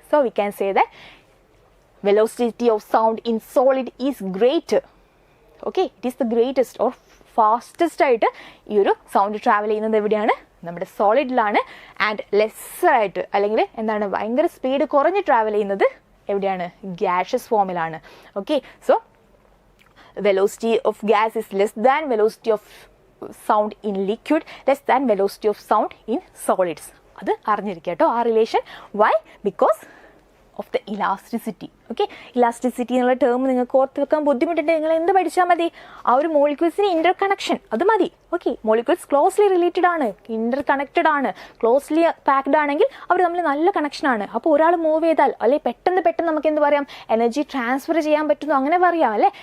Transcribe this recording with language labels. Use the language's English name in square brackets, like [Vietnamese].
[English] So we can say that velocity of sound in solid is greater. [Malayalam] Okay, [English] it is the greatest or fastest [Malayalam] ആയിട്ട് ഈ ഒരു sound travel ചെയ്യുന്നത് എവിടെയാണ്? നമ്മുടെ സോളിഡിലാണ്. And ലെസ്സറായിട്ട് അല്ലെങ്കിൽ എന്താണ് ഭയങ്കര സ്പീഡ് കുറഞ്ഞ് ട്രാവൽ ചെയ്യുന്നത് എവിടെയാണ്? ഗ്യാഷ്യസ് ഫോമിലാണ്. [English] Okay, so velocity of gas is less than velocity of sound in liquid, less than velocity of sound in solids. [Malayalam] അത് അറിഞ്ഞിരിക്കുക കേട്ടോ ആ relation. Y? [English] Because of the elasticity. [Malayalam] Okay, elasticity എന്നുള്ള term നിങ്ങൾക്ക് ഓർത്ത് വെക്കാൻ ബുദ്ധിമുട്ടുണ്ട്. നിങ്ങൾ എന്ത് പഠിച്ചാൽ മതി? ആ ഒരു മോളിക്യൂൾസിന് ഇൻ്റർ കണക്ഷൻ, അത് മതി. ഓക്കെ, മോളിക്യൂൾസ് ക്ലോസ്ലി റിലേറ്റഡ് ആണ്, ഇൻ്റർ കണക്റ്റഡ് ആണ്, ക്ലോസ്ലി പാക്ഡ് ആണെങ്കിൽ അവർ തമ്മിൽ നല്ല കണക്ഷനാണ്. അപ്പോൾ ഒരാൾ മൂവ് ചെയ്താൽ അല്ലെങ്കിൽ പെട്ടെന്ന് നമുക്ക് എന്ത് പറയാം? എനർജി ട്രാൻസ്ഫർ ചെയ്യാൻ പറ്റുന്നു, അങ്ങനെ പറയാം അല്ലേ?